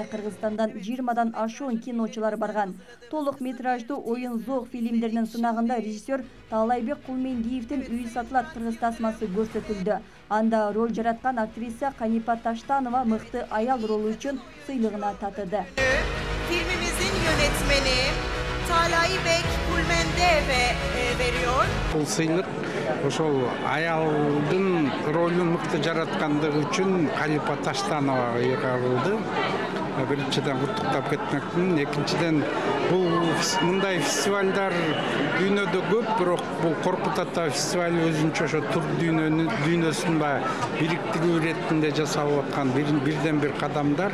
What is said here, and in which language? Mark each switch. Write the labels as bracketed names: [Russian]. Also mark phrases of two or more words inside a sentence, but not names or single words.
[Kyrgyz] Кыргызстандан 20дан ашуун киночулар барган. Толук метраждуу оюн зог фильмдеринин сынагында режиссер Таалайбек Кулмендиевдин Үй сатылат кыргыз тасмасы көрсөтүлдү. Анда роль жараткан актриса Канипа Таштанова мыкты аял ролу үчүн сыйлыгына татыды. [Turkish] Filmimizin yönetmeni Taalaybek Kulmendiyev'e veriyor. [Kyrgyz] Бул сыйлык ошол аялдын ролун мыкты жараткандыгы үчүн Канипа Таштановага ыйгарылды. Биринчиден куттуктап кетмекмин, экинчиден бул мындай фестивалдар дүйнөдө көп, бирок бул Коркут Ата фестивали өзүнчө ошо түрк дүйнөсүн бириктирүү иретинде жасалып аткан бирден бир кадамдар.